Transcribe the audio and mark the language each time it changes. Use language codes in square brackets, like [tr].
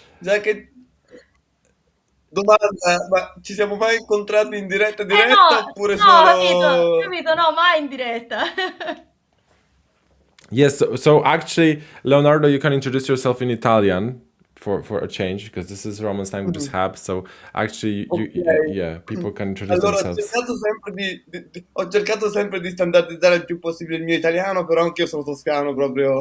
[it] Già che domanda, ma ci siamo mai incontrati in diretta No, oppure no, solo... capito, no, mai in diretta. [en] Yes. So actually, Leonardo, you can introduce yourself in Italian for a change, because this is Roman's Languages Hub. So actually, yeah, people can introduce [it] Allora, [en] themselves. [it] ho cercato sempre di standardizzare il più possibile il mio italiano, però anche io sono toscano proprio.